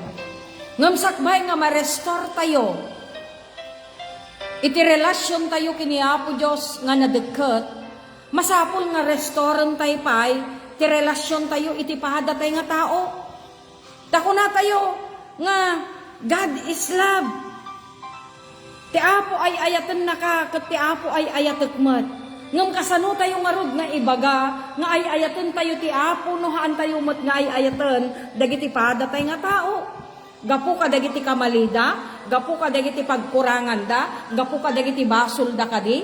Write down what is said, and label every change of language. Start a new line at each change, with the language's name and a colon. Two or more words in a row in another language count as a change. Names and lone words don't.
Iloko: Ngem sakbay nga ma-restore tayo iti relasyon tayo kini Apo Dios nga nadeket, masapol nga restoran tayo pay ti relasyon tayo iti pahadatay nga tao.
English: Dako na tayo nga God is love.
Iloko: Ti Apo ay ayatan naka ket ti Apo ay ayatekmet. Ngem kasano tayo ngarud nga ibaga nga ay ayaten tayo ti Apo no haan tayo met nga ay ayaten dagiti padatay nga tao. Gapu ka dagiti kamalida, gapu ka dagiti pagkurangan da, gapu ka dagiti basol da kadi.